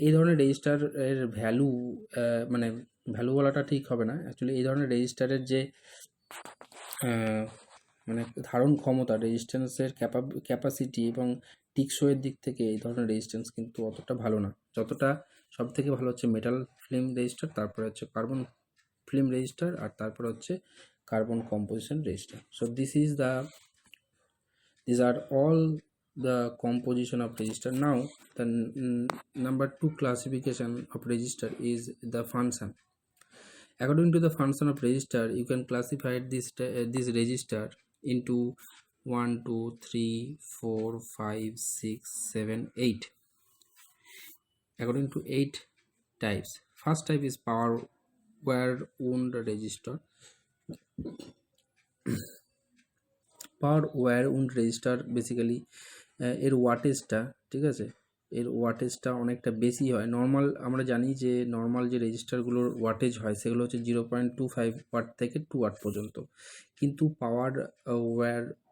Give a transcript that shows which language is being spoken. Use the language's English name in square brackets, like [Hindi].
[Bangla] এই ধরনের রেজিস্টার এর ভ্যালু, মানে ভ্যালু বলাটা ঠিক হবে না, অ্যাকচুয়ালি এই ধরনের রেজিস্টারের যে মানে ধারণ ক্ষমতা, রেজিস্ট্যান্সের ক্যাপাসিটি এবং টিকসইয়ের দিক থেকে এই ধরনের রেজিস্ট্যান্স কিন্তু অতটা ভালো না। যতটা সব থেকে ভালো হচ্ছে মেটাল ফিল্ম রেজিস্টার, তারপরে হচ্ছে কার্বন ফিল্ম রেজিস্টার, আর তারপরে হচ্ছে carbon composition register. [English] So these are all the composition of resistor. Now the number 2 classification of resistor is the function. According to the function of resistor, you can classify this resistor into 1 2 3 4 5 6 7 8, according to 8 types. First type is power wire wound resistor. [Bangla] Power wire wound register basically এর ওয়াটেজটা, ঠিক আছে, এর ওয়াটেজটা অনেকটা বেশি হয়। Normal আমরা জানি যে নর্মাল যে রেজিস্টারগুলোর ওয়াটেজ হয় সেগুলো হচ্ছে 0.25 ওয়াট থেকে 2 ওয়াট পর্যন্ত, কিন্তু পাওয়ার ওয়্যার